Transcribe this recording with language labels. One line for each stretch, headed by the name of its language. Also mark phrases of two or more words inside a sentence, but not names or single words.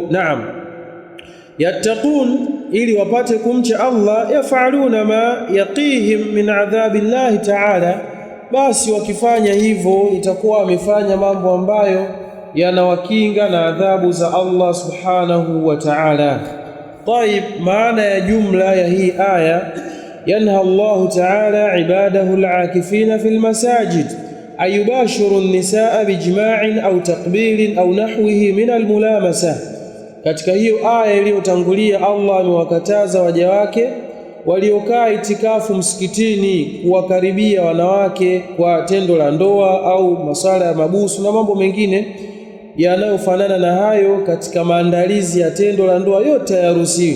Swahili: Naam, yattaqun, ili wapate kumcha Allah,
Arabic: يفعلون ما يقيهم من عذاب الله تعالى,
Swahili: basi wakifanya hivyo itakuwa wamefanya mambo ambayo yanawakinga na adhabu za Allah
Arabic: سبحانه وتعالى. Taib,
Swahili: maana ya jumla ya hii aya,
Arabic: ينهى الله تعالى عباده العاكفين في المساجد أن يباشروا النساء بجماع أو تقبيل أو نحوه من الملامسة.
Swahili: Katika hiyo aya iliyotangulia, Allah amewakataza waja wake waliokaa itikafu msikitini kuwakaribia wanawake kwa tendo la ndoa au masala ya mabusu na mambo mengine yanayofanana na hayo katika maandalizi ya tendo la ndoa, yote hayaruhusiwi.